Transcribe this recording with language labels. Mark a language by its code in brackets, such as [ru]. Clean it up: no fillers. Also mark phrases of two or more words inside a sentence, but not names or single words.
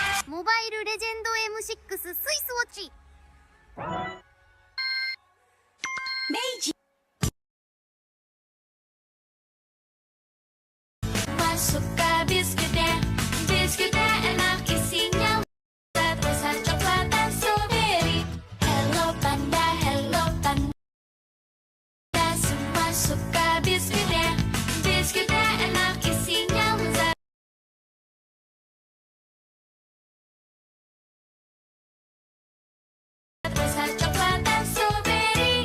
[ja] モバイルレジェンド M6 スイスウォッチ。明治 [id] Suka biskuitnya, biskuitnya enak isinya lezat rasa coklat dan strawberry. Hello Panda, semua suka biskuitnya, biskuitnya enak isinya lezat rasa coklat dan strawberry.